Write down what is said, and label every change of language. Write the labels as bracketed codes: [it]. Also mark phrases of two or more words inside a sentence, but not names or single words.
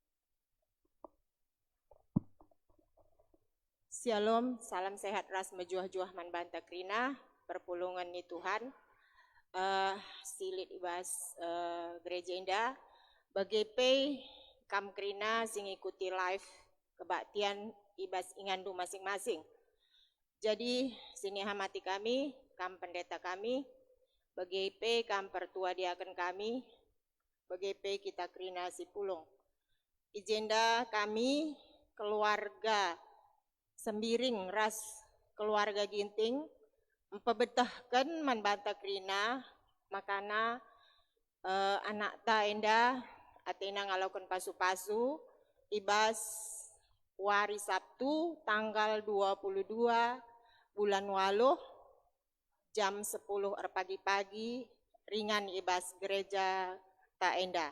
[btx] Shalom, [id] salam sehat [btx] ras mejuah-juah man banta krina, perpulungan ni Tuhan. Silit ibas gereja indah, bagi pay kam krina sing ikuti live kebaktian ibas ingandu masing-masing. Jadi sini hamati kami, kam pendeta kami, bagi pay kam pertua diaken kami, bagi pay kita krina si pulung. Agenda kami keluarga Sembiring ras keluarga ginting empebetahkan man banta krina makana anak ta enda atena ngalakukan pasu-pasu ibas wari Sabtu [id] tanggal 22 bulan 8 jam 10 pagi-pagi [btx] ringan ibas gereja ta enda.